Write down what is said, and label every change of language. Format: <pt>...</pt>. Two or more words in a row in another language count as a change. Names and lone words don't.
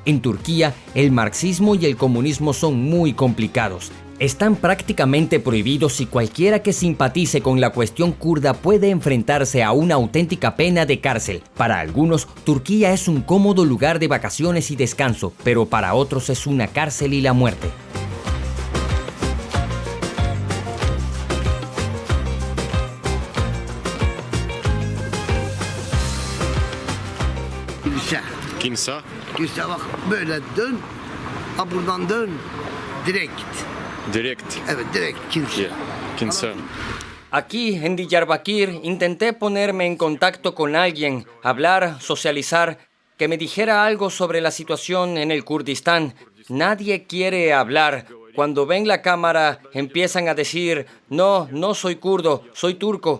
<es>En Turquía, el marxismo y el comunismo son muy complicados. Están prácticamente prohibidos y cualquiera que simpatice con la cuestión kurda puede enfrentarse a una auténtica pena de cárcel. Para algunos, Turquía es un cómodo lugar de vacaciones y descanso, pero para otros es una cárcel y la muerte.</es> <tr>Kimsa. Kimse bak böyle dön, ha buradan dön, direkt git. Direkt. Evet direkt kimse. Yeah. Kimsa.</tr> <es>Aquí en Diyarbakir intenté ponerme en contacto con alguien, hablar, socializar, que me dijera algo sobre la situación en el Kurdistán. Nadie quiere hablar. Cuando ven la cámara empiezan a decir, no, no soy kurdo, soy turco.</es>